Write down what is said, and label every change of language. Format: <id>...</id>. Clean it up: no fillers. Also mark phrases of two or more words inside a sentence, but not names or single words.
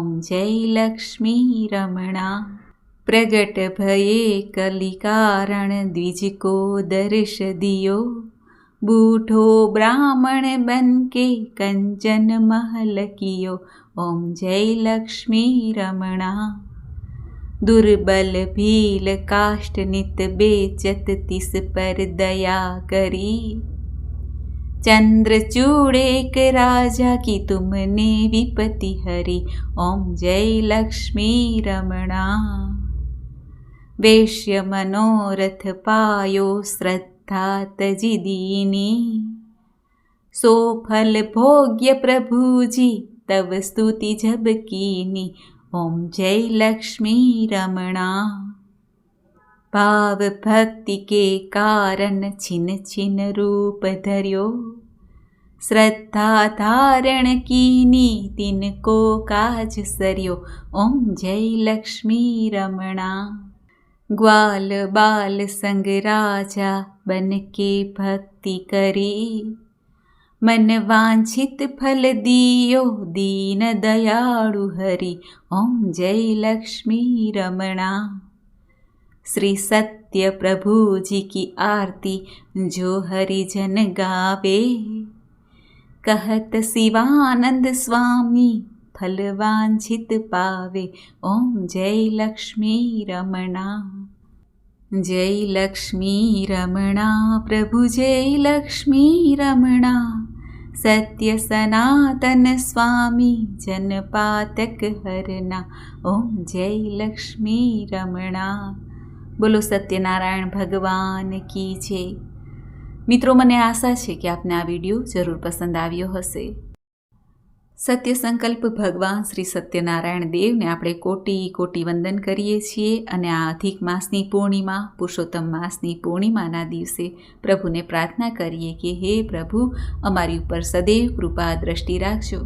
<hi>जय लक्ष्मी रमणा प्रगट भये कलिकारण द्विज को दर्श दियो बूढ़ो ब्राह्मण बन के कंचन महल कियो ओम जय लक्ष्मी रमणा दुर्बल भील काष्ठ नित बेचत तिस पर दया करी चंद्रचूड़ एक राजा की तुमने विपति हरी ओम जय लक्ष्मी रमणा वेश्य मनोरथ पायो श्रद्धा तजी दीनी सो फल भोग्य प्रभुजी तव स्तुति जब कीनी ओम जय लक्ष्मी रमणा भाव भक्ति के कारण छिन छिन रूप धर्यो श्रद्धा धारण कीनी तिनको काज सर्यो ओम जय लक्ष्मी रमणा ग्वाल बाल संग राजा बन के भक्ति करी मन वांछित फल दियो दीन दयाळु हरि ओम जय लक्ष्मी रमणा श्री सत्य प्रभु जी की आरती जो हरिजन गावे कहत शिवानंद स्वामी फल वांछित पावे ओम जय लक्ष्मी रमणा जय लक्ष्मी रमणा प्रभु जय लक्ष्मी रमणा सत्य सनातन स्वामी जनपातक हरना ओम जय लक्ष्मी रमणा बोलो सत्यनारायण भगवान की जय।</hi> <gu>મિત્રો, મને આશા છે કે આપને આ વિડીયો જરૂર પસંદ આવ્યો હશે। સત્ય સંકલ્પ ભગવાન શ્રી સત્યનારાયણ દેવને આપણે કોટી કોટી વંદન કરીએ છીએ અને આ અધિક માસની પૂર્ણિમા પુરુષોત્તમ માસની પૂર્ણિમાના દિવસે પ્રભુને પ્રાર્થના કરીએ કે હે પ્રભુ, અમારી ઉપર સદૈવ કૃપા દ્રષ્ટિ રાખજો।</gu>